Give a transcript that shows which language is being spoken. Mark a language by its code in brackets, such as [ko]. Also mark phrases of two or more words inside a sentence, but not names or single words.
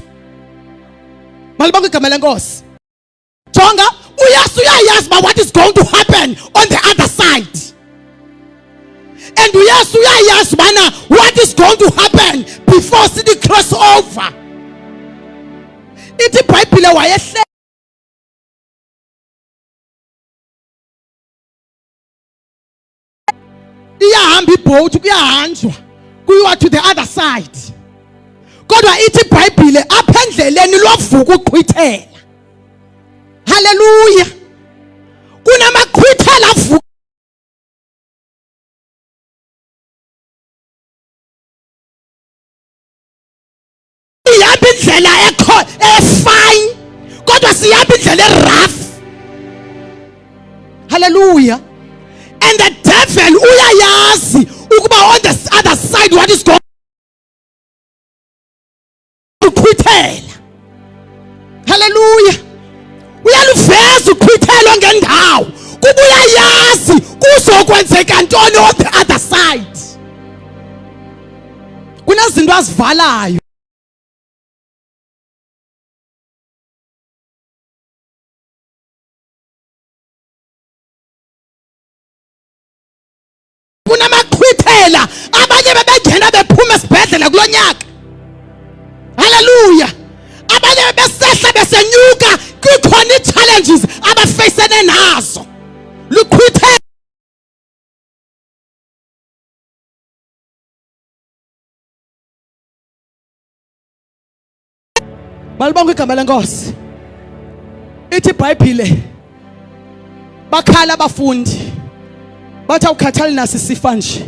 [xh] Malibonke igama lenkosi. Jonga, uYesu uyayazi [en] about what is going to happen on the other side. And [xh] uYesu uyayazi bana [en] what is going to happen before sithi cross over. [xh] Ithi iBhayibhile wayehle iyahamba ibhothi kuyahanjwa kuyiwa [en] to the other side. [xh] Kodwa ithi iBhayibhile apha endleleni lovuka uqhwithela. Haleluya. Kunamaqhwithela avuka ihamba indlela efine kodwa sihamba indlela erough. Haleluya. [en] And the devil [xh] uyayazi ukuba [en] on the other side what is going to uqhwithela. [xh] Hallelujah. Uyaluveza uqhwithelo ngendawo kuba uyayazi kuzokwenzeka ntoni [en] on the other side. [xh] Kunezinto azivalayo. Kunamaqhwithela abanye bebengena bephuma esibhedlela kulonyaka. Hallelujah. Abanye besehla besenyuka kukhona i-challenges abafacene nazo. Luqhwithela malibonke igama lenkosi. Ithi iBhayibhile bakhala abafundi bathi awukhathali nasi sifa nje.